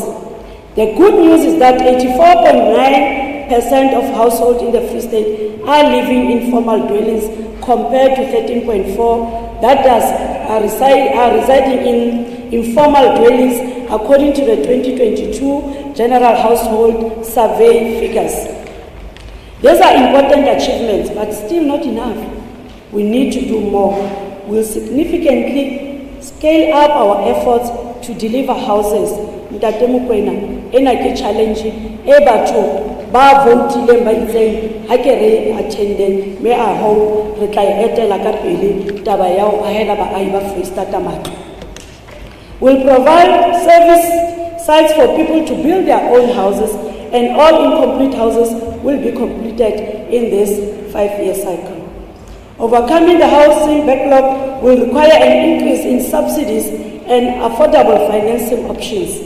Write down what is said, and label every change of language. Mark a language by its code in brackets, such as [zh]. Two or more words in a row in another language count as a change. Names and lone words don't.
[en] The good news is that 84.9% of households in the Free State are living in formal dwellings compared to 13.4% that are residing in informal dwellings according to the 2022 General Household Survey figures. These are important achievements, but still not enough. We need to do more. We'll significantly scale up our efforts to deliver houses [st] Ntate Mokoena, ena ke challenge e batho ba votileng ba itseng ha ke re attending, me [en] I hope [st] re tla etela ka pele taba ya ho ahela baahi ba Freistata matlo. [en] We'll provide service sites for people to build their own houses, and all incomplete houses will be completed in this 5-year cycle. Overcoming the housing backlog will require an increase in subsidies and affordable financing options.